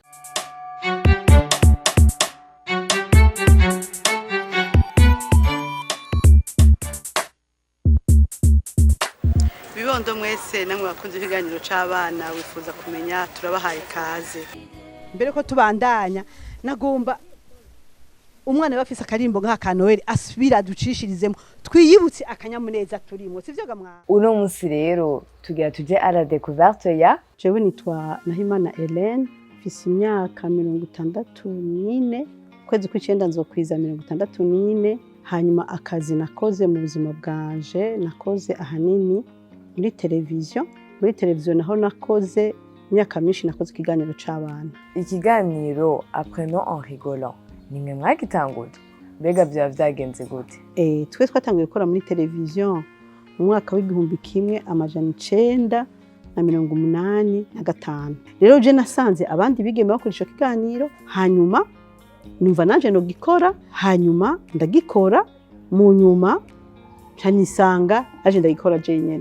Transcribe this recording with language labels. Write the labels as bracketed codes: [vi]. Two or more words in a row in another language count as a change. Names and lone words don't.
[rn] Bibondo mwese namwe bakunze ikiganiro c'abana wifuza kumenya turabahaye kaze. Mbere ko tubandanya nagomba umwana bafise akarimbo nk'aka Noel asubira ducishirizemo twiyibutse akanyamuneza turimo sivyo gamwa. uno musi rero tugira tuje [fr] à la découverte [rn] ya Jewe nitwa Nahimana Hélène mfise imyaka 64 kwezi kw'icenda nzokwiza 64 hanyuma akazi nakoze mu buzima bwanje nakoze ahanini muri televiziyo naho nakoze imyaka myinshi nakoze ikiganiro c'abana. ikiganiro Apprenons en rigolant nimwe mwagitanguje mbega vyaba vyagenze gute? Twe twatanguye gukora muri televiziyo mu mwaka w'igihumbi kimwe amajana 985. Rero je nasanze abandi bigeme bakoresha ikiganiro hanyuma numva nanje no gikora hanyuma ndagikora mu nyuma canisanga aje ndagikora je nyene.